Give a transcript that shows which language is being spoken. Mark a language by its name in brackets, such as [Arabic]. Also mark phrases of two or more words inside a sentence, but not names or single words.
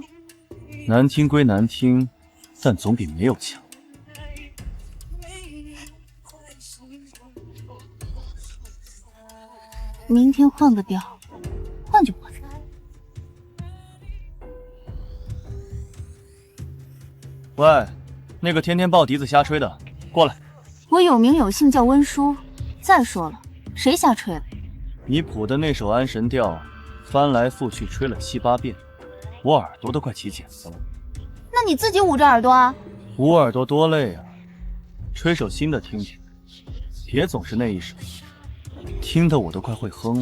[Chinese] 難聽歸難聽，但總比沒有強。明天換個調，換就換。喂，那個天天抱笛子瞎吹的，過來。我有名有姓叫溫書。再說了，誰瞎吹了？你譜的那首安神調，翻來覆去吹了7、8遍，我耳朵都快起繭子了。那你自己捂着耳朵啊。捂耳朵多累啊，吹首新的聽聽，別總是那一首，聽得我都快會哼了。